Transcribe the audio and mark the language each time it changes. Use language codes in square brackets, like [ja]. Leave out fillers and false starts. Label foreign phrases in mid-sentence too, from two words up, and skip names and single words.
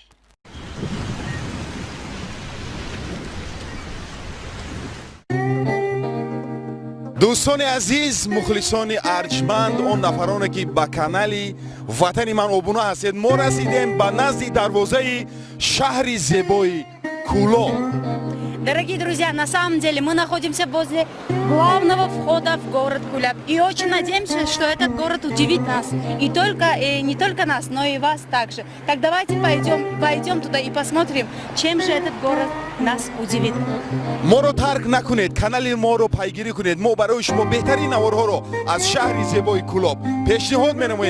[tg] дӯстони азиз, мухлисони арҷманд, он нафароне ки ба канали ватани ман обуна ҳастед, мо расидем ба назди дарвозаи шаҳри зебои Кӯлоб. [ru] Дорогие друзья, на самом деле мы находимся возле главного входа в город Куляб. И очень надеемся, что этот город удивит нас. И не только нас, но и вас также. Так давайте пойдем туда и посмотрим, чем же этот город нас удивит. [tg] моро тарк накунед, канали моро пайгирӣ кунед. Мо барои шумо беҳтарин наворҳоро аз шаҳри зебои Кӯлоб пешниҳод менамоем.